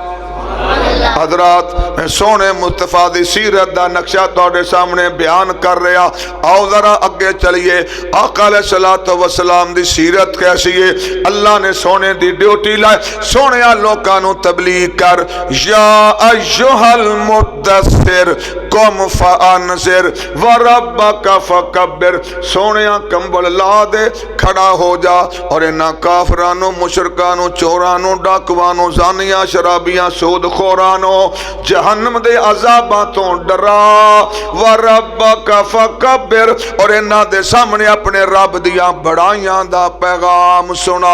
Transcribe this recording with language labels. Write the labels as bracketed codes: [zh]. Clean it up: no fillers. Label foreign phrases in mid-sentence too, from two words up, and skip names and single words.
[pa] حضرات میں سوہنے مصطفیٰ دی سیرت دا نقشہ تہاڈے سامنے بیان کر رہا آؤ ذرا اگے چلیے. आका [ar] عليه الصلاة والسلام [pa] دی سیرت کیسی ہے اللہ نے سوہنے دی ڈیوٹی لائی سوہنے لوکاں نوں تبلیغ کر [ar] يا أيها المدثر قم فأنذر وربك فكبر [pa] سوہنے کمبل لا دے کھڑا ہو جا اور انہاں کافراں نوں مشرکاں نوں چوراں نوں ڈاکوآں نوں زانیاں شرابیاں سود خورانوں جہنم دے عذاباں توں ڈرا [ar] وربك فكبر [pa] اور انہاں دے سامنے اپنے رب دیاں بڑائیاں دا پیغام سنا.